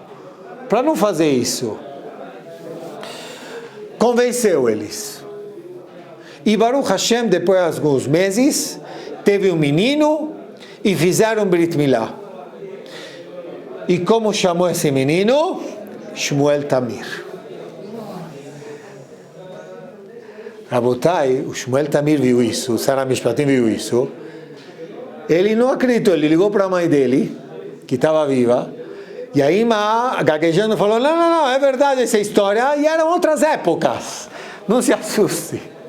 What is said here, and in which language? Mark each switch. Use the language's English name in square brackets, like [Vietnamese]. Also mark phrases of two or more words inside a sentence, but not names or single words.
[Portuguese] Para não fazer isso, convenceu eles. E Baruch Hashem, depois de alguns meses, teve um menino e fizeram [Hebrew] ברית מילה. [Portuguese] E como chamou esse menino? Shmuel Tamir. Rabotai, o Shmuel Tamir viu isso, o Sara Mishpatim viu isso. Ele não acreditou, ele ligou para a mãe dele, que estava viva, e a Ima, gaguejando, falou, não, é verdade essa história, e eram outras épocas, não se assuste.